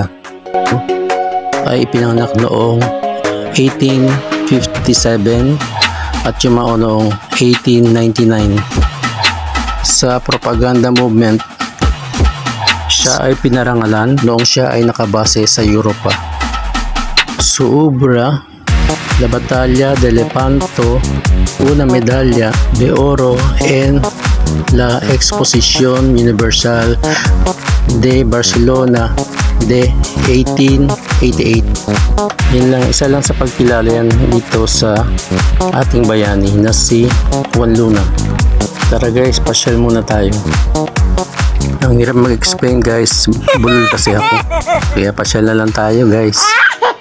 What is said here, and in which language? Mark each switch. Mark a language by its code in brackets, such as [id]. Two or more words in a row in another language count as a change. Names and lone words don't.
[tl] Ay ipinanganak noong 1857 at yumao noong 1899. Sa propaganda movement, siya ay pinarangalan noong siya ay nakabase sa Europa. [es] Suubra, la Batalla de Lepanto, una medalla de oro en la Exposición Universal de Barcelona de 1888. [tl] Yun lang, isa lang sa pagkilala yan dito sa ating bayani na si Juan Luna. Tara guys, pasyal muna tayo. Ang hirap mag-explain guys, bulol kasi ako. Kaya pasyal na lang tayo guys.